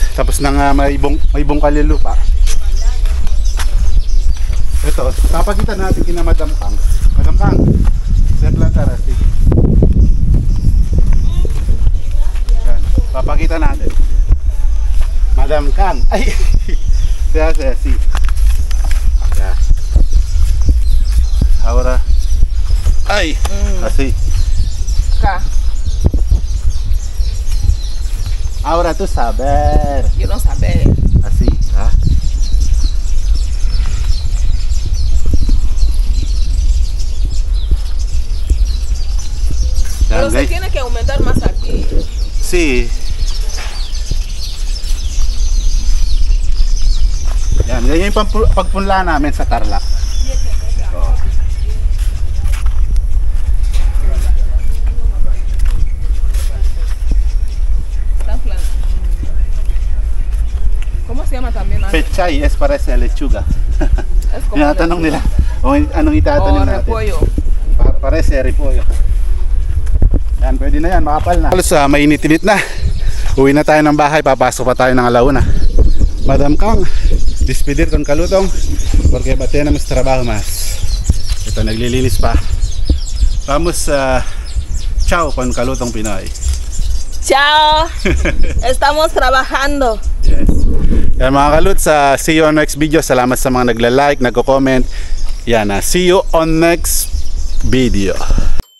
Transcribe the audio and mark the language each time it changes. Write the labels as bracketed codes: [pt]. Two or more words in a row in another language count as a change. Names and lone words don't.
[tl] Tapos nang may ibong kalilupa. Ito, papakita natin kina Madam Kang. Madam Kang, set lang tara, sige. Yan, papakita natin. Madam Kang, ay, siya, si. Yan. [es] Ahora, ay, así. Acá. Ahora tú saber. Yo no saber. Así, ¿ah? Pero se tiene que aumentar más aquí. Sí. [tl] Yan, ganyan yung pagpunla namin sa Tarlac. [es] ¿Cómo se llama también? Pechay es parece lechuga. Es como [tl] Tinatanong nila, o anong itatanim natin? [es] repollo. Parece repolyo. [tl] Yan, pwede na yan, makapal na. Halos mainit-init na. Uwi na tayo ng bahay, papasok pa tayo ng alauna. Madam Kang, [es] despedir con Kalutong porque tenemos trabajo más. [tl] Ito, naglilinis pa. [es] Vamos, ciao con Kalutong Pinoy. Chao. Estamos trabajando. [tl] Yes. Yan mga kaluts, [en] see you on next video. [tl] Salamat sa mga nagla-like, nagko-comment. Yan, [en] see you on next video.